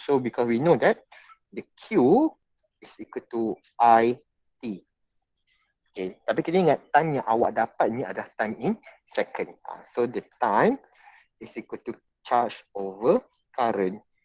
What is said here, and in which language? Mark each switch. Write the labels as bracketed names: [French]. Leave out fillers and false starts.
[English] So because we know that the Q is equal to IT. [Malay] Okay, tapi kita ingat time yang awak dapat ni adalah time in second. [English] So the time is equal to charge over current.